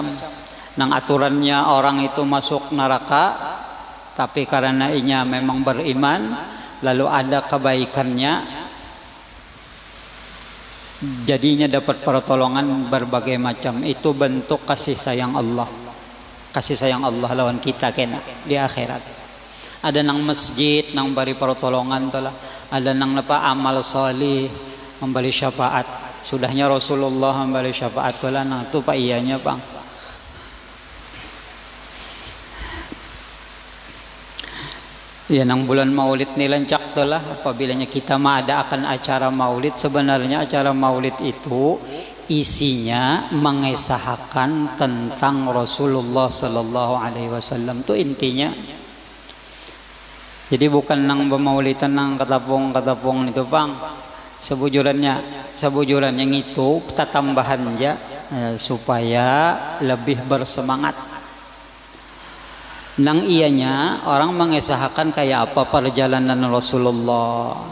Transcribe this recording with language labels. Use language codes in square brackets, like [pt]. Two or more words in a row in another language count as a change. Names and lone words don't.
[bjn] Nang aturannya orang itu masuk neraka, tapi karena inya memang beriman, lalu ada kebaikannya, jadinya dapat pertolongan berbagai macam. Itu bentuk kasih sayang Allah. kasih sayang Allah lawan kita kena di akhirat. Ada nang masjid nang bari pertolongan telah, ada nang napa amal solih memberi syafaat. Sudahnya Rasulullah memberi syafaat telah, nah tu pak iyanya bang. Ya nang bulan Maulid ni lancak telah, apabila kita mengadakan acara Maulid, sebenarnya acara Maulid itu isinya mengesahkan tentang Rasulullah [ar] sallallahu alaihi wasallam, [bjn] itu intinya. Jadi bukan nang bermaulidan nang katapong itu bang. Sebujurannya itu tambahan aja supaya lebih bersemangat. Nang ianya orang mengesahkan kayak apa perjalanan Rasulullah.